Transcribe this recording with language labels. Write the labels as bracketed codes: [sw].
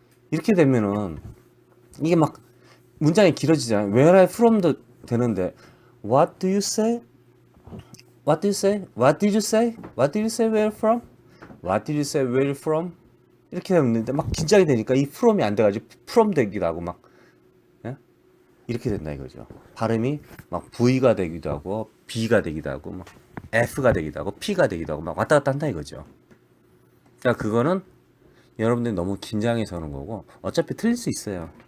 [ko] 이렇게 되면은 이게 막 문장이 길어지잖아요. [en] Where I from도 [ko] 되는데 [en] What do you say? What do you say? What did you say? What did you say where from? What did you say where from? [ko] 이렇게 되는데 막 긴장이 되니까 이 from이 안 돼가지고 from 되기도 하고 막 이렇게 된다 이거죠. 발음이 막 V가 되기도 하고 B가 되기도 하고 막 F가 되기도 하고 P가 되기도 하고 막 왔다 갔다 한다 이거죠. 그러니까 그거는 여러분들이 너무 긴장해서 하는 거고 어차피 틀릴 수 있어요.